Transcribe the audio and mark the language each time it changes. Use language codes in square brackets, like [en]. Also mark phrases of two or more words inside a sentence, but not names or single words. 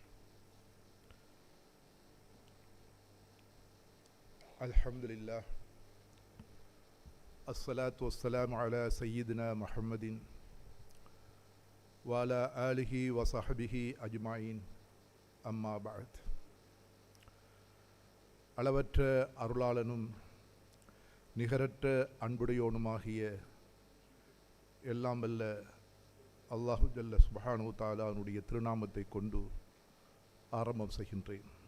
[ar] الحمد لله. الصلاة والسلام على سيدنا محمد وعلى آله وصحبه أجمعين. أما بعد. [ta] அளவற்ற அருளாளனும் நிகரற்ற அன்புடையோனுமாகிய எல்லாம் வல்ல [ar] الله جل سبحانه وتعالى [ta] திருநாமத்தை கொண்டு ஆரம்பம் செய்கின்றேன்.